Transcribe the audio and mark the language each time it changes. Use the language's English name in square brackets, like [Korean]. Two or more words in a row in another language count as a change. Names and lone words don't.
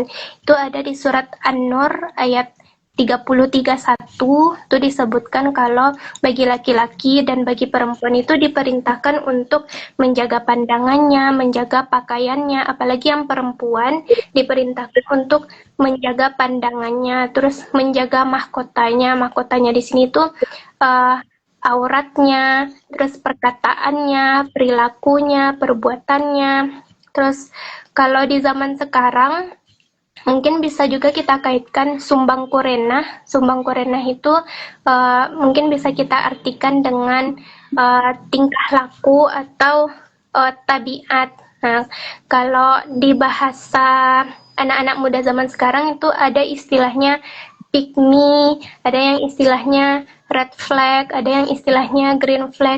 [Indonesian] Itu ada di surat An-Nur ayat 30:31 itu disebutkan kalau bagi laki-laki dan bagi perempuan itu diperintahkan untuk menjaga pandangannya, menjaga pakaiannya, apalagi yang perempuan diperintahkan untuk menjaga pandangannya, terus menjaga mahkotanya. Mahkotanya di sini tuh auratnya, terus perkataannya, perilakunya, perbuatannya. Terus kalau di zaman sekarang mungkin bisa juga kita kaitkan [Minangkabau] sumbang kurenah. Sumbang kurenah [Indonesian] itu mungkin bisa kita artikan dengan tingkah laku atau tabiat. Nah, kalau di bahasa anak-anak muda zaman sekarang itu ada istilahnya [English] pick me, [Indonesian] ada yang istilahnya [English] red flag, [Indonesian] ada yang istilahnya [English] green flag.